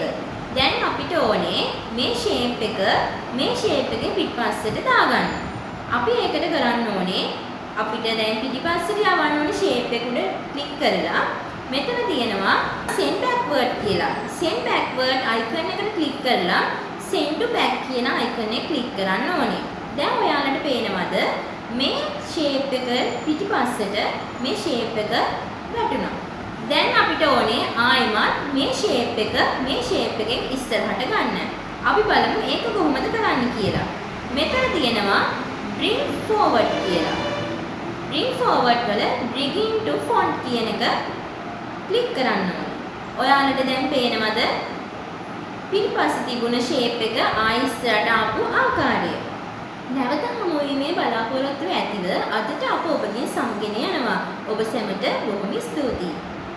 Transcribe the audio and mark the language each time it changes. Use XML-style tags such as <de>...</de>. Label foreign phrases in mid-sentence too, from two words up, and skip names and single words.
<si>දැන් අපිට ඕනේ මේ shape එක මේ shape එකේ පිටිපස්සට දාගන්න. අපි ඒකට කරන්න ඕනේ අපිට දැන් පිටිපස්සට යවන්න ඕනේ shape එක උඩ click කරලා මෙතන තියෙනවා</si> <en>send backward</en> <si>කියලා.</si> <en>send backward</en> <si>icon එකට click කරලා</si> <en>send to back</en> <si>කියන icon එක click කරන්න ඕනේ. දැන් ඔයාලට පේනවද මේ shape එක පිටිපස්සට මේ shape එක වැටුණා. දැන් අපිට ඕනේ ආයෙමත් මේ shape එකෙන් ඉස්සරහට ගන්න. අපි බලමු ඒක කොහොමද කරන්න කියලා. මෙතන තියෙනවා</si> <en>bring forward</en> <si>කියලා.</si> <en>bring forward</en> <si>වල</si> <en>bring into font</en> <si>කියන එක ක්ලික් කරන්න ඕනේ. ඔයාලට දැන් පේනවද පිටිපස්සේ තිබුණ shape එක ආයෙ ඉස්සරහට ආපු ආකාරය. නැවත හමුවීමේ බලාපොරොත්තු ඇතිව අදට අප ඔබගෙන් සමුගෙන යනවා. ඔබ සැමට බොහොම ස්තුතියි.</si>